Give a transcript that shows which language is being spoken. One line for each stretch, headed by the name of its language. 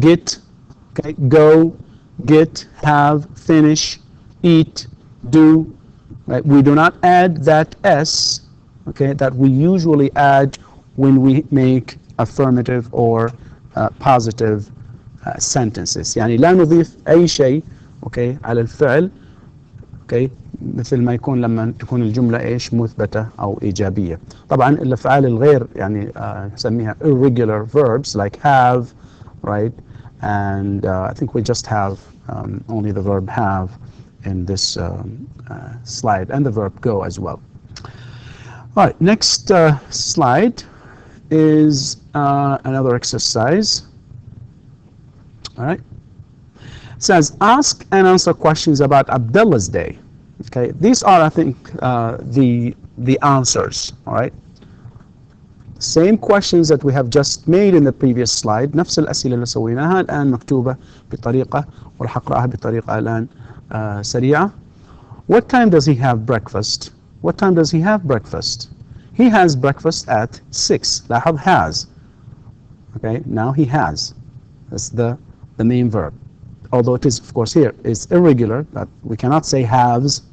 English: Get, okay, go, get, have, finish, eat, do, right? We do not add that s, okay, that we usually add when we make affirmative or positive sentences.
Arabic: يعني لا نضيف أي شيء okay على الفعل okay مثل ما يكون لما تكون الجملة ايش مثبتة أو إيجابية. طبعا الأفعال الغير يعني نسميها
English: irregular verbs like have, right, and I think we just have only the verb have in this slide, and the verb go as well. All right, next slide is another exercise. All right, it says ask and answer questions about Abdullah's day. Okay, these are, I think, the answers. All right, same questions that we have just made in the previous slide.
Arabic: نفس الأسئلة اللي سويناها الآن مكتوبة بطريقة وراح أقرأها بطريقة الآن سريعة.
English: What time does he have breakfast? What time does he have breakfast? He has breakfast at 6.
Arabic: لاحظ
English: has. Okay, now he has. That's the main verb. Although it is, of course, here is irregular, but we cannot say haves.